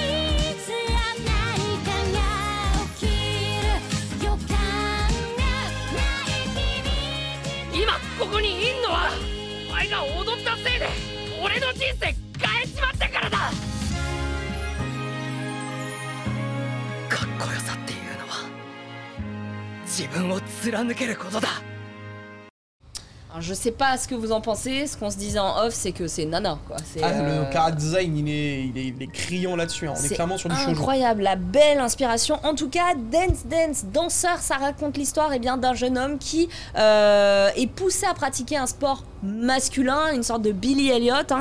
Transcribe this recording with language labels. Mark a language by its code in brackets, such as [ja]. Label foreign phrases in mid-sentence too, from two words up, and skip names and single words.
[ja] 今ここにいんのはお前が踊ったせいで俺の人生変えちまったからだ。かっこよさっていうのは自分を貫けることだ。 [fr] Alors, je sais pas ce que vous en pensez, ce qu'on se disait en off, c'est que c'est nana, quoi. Le chara design, il est criant là-dessus, hein. On est clairement sur du shoujo. Incroyable, la belle inspiration. En tout cas, Dance, danseur, ça raconte l'histoire d'un jeune homme qui est poussé à pratiquer un sport masculin, une sorte de Billy Elliot, hein.